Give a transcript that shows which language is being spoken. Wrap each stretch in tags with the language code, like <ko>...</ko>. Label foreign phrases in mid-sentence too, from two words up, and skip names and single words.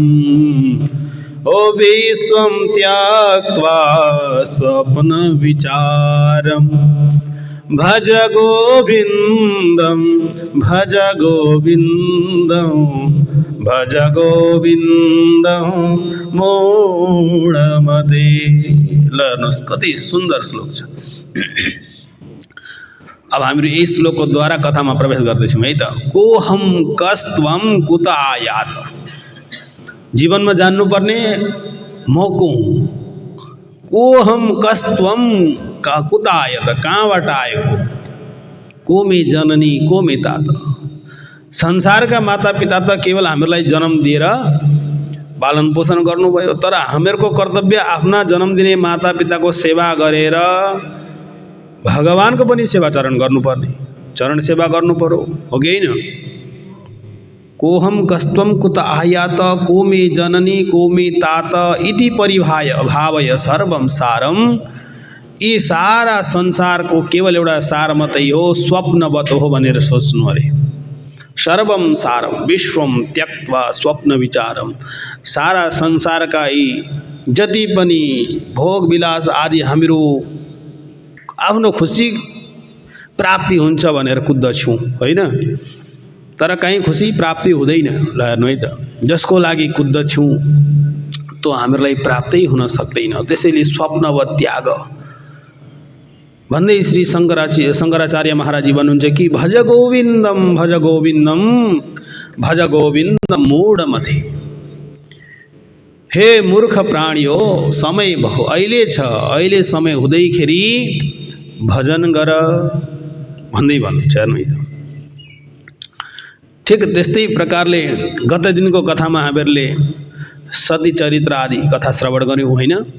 <sa>ओ विश्वं त्यक्त्वा स्वप्नविचारम् भज गोविन्दं भज गोविन्दं भज गोविन्दं मूढमते।</sa> <ne>ल हेर्नुहोस् कति सुन्दर श्लोक छ। अब हामीहरू यही श्लोकको द्वारा कथामा प्रवेश गर्दैछौँ है त।</ne> <sa>कोऽहं कस्त्वं कुत आयात।</sa> <ne>जीवनमा जान्नुपर्ने म को हुँ।</ne> <sa>कोऽहं कस्त्वं कुत आयात,</sa> <ne>कहाँबाट आएको।</ne> <sa>को मे जननी को मे तात।</sa> <ne>संसारका माता पिता त केवल हामीहरूलाई जन्म दिएर पालन पोषण गर्नुभयो, तर हामीहरूको कर्तव्य आफ्ना जन्म दिने माता पिताको सेवा गरेर भगवानको पनि सेवा चरण गर्नुपर्ने, चरण सेवा गर्नु पर्यो, हो कि होइन।</ne> <sa>कोऽहं कस्त्वं कुत आयात को मे जननी को मे तात इति परिभावय सर्वं सारम।</sa> <ne>यी सारा संसारको केवल एउटा सार मात्रै हो, स्वप्नवत हो भनेर सोच्नु अरे।</ne> <sa>सर्वं सारम विश्वं त्यक्त्वा स्वप्न विचारम।</sa> <ne>सारा संसारका यी जति पनि भोग विलास आदि हामीहरू आफ्नो खुसी प्राप्ति हुन्छ भनेर कुद्दछौँ होइन, तर कहीँ खुसी प्राप्ति हुँदैन। ल हेर्नु है त, जसको लागि कुद्दछौँ त्यो हामीहरूलाई प्राप्तै हुन सक्दैन। त्यसैले स्वप्नवत त्याग भन्दै श्री शङ्कराचार्य महाराजजी भन्नुहुन्छ कि</ne> <sa>भज गोविन्दम भज गोविन्दम भज गोविन्दम मूढमते।</sa> <ne>हे मूर्ख प्राणी हो, समय भयो, अहिले छ, अहिले समय हुँदैखेरि भजन गर भन्दै भन्नुहुन्छ। हेर्नु है त, ठिक त्यस्तै प्रकारले गत दिनको कथामा हामीहरूले सती चरित्र आदि कथा श्रवण गऱ्यौँ होइन।</ne>